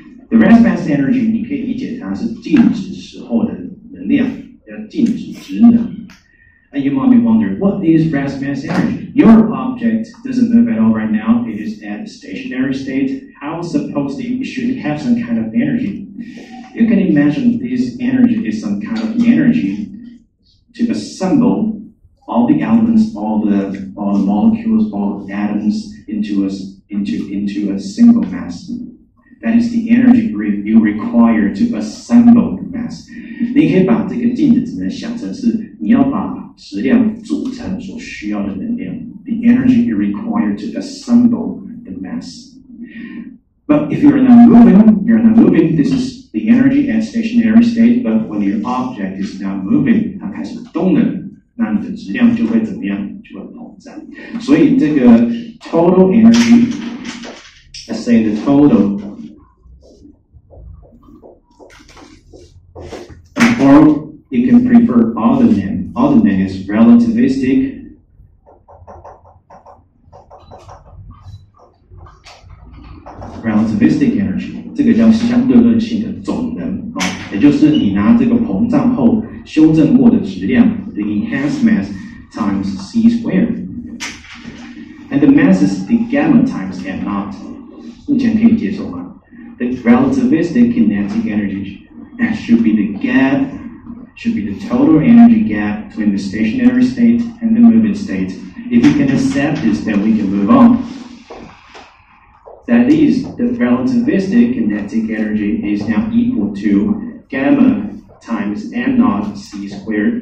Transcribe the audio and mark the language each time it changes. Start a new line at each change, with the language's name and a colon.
English: The rest mass energy
Chinese: 你可以理解它是静止时候的能量，叫静止质能。
English: And you might be wondering, what is rest mass energy? Your object doesn't move at all right now. It is at a stationary state. How supposedly it should have some kind of energy? You can imagine this energy is some kind of energy to assemble all the elements, all the molecules, all the atoms into a single mass. That is the energy you require to assemble the mass.
Chinese: 你可以把这个静止能想成是你要把质量组成所需要的能量。
English: The energy you require to assemble the mass. But if you're not moving, this is the energy at stationary state. But when your object is not moving,
Chinese: 它开始动了，那你的质量就会怎么样？就会膨胀。所以这个
English: total energy, let's say the total, or you can prefer other name. Other name is relativistic energy.
Chinese: 这个叫相对论性的总能也就是你拿这个膨胀后修正过的质量
English: the enhanced mass times c squared. And the mass is the gamma times m naught.
Chinese: 目前可以接受吗？
English: The relativistic kinetic energy should be the gap, should be the total energy gap between the stationary state and the moving state. If you can accept this, then we can move on. That is, the relativistic kinetic energy is now equal to gamma times m naught c squared.